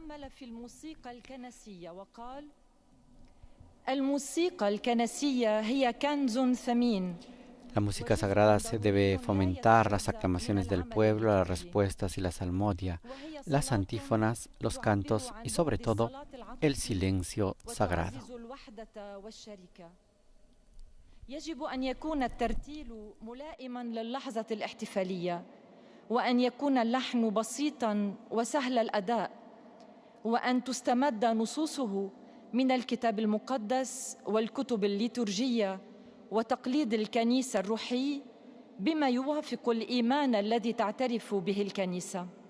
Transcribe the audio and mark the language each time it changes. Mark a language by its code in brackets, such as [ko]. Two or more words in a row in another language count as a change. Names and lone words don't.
[es] La música sagrada se debe fomentar las aclamaciones del pueblo, las respuestas y la salmodia, las antífonas, los cantos y sobre todo el silencio sagrado. [ar] يجب أن يكون الترتيل ملائماً للحظة الاحتفالية وأن يكون اللحن بسيطاً وسهل الأداء وأن تستمد نصوصه من الكتاب المقدس والكتب الليتورجية وتقليد الكنيسة الروحي بما يوافق الإيمان الذي تعترف به الكنيسة.